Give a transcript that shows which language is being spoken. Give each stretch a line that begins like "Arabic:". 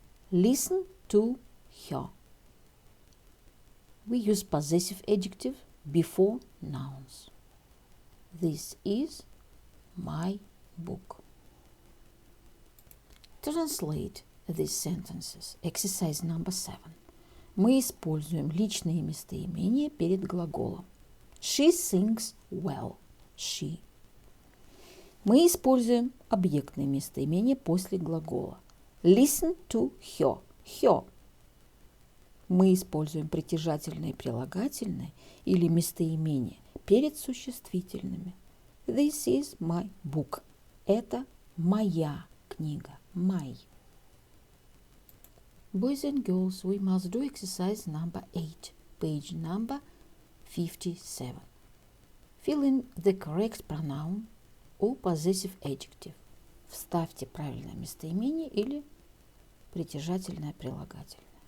English: Listen to her. We use possessive adjective before nouns. This is my book. Translate these sentences. Exercise number 7.
Russian: Мы используем личные местоимения перед глаголом.
English: She sings well. She.
Russian: Мы используем объектные местоимения после глагола.
English: Listen to her. Her.
Russian: Мы используем притяжательные прилагательные или местоимения перед существительными.
English: This is my book.
Russian: Это моя книга.
English: My. Boys and girls, we must do exercise number 8, page number 57. Fill in the correct pronoun or possessive adjective.
Russian: Вставьте правильное местоимение или притяжательное прилагательное.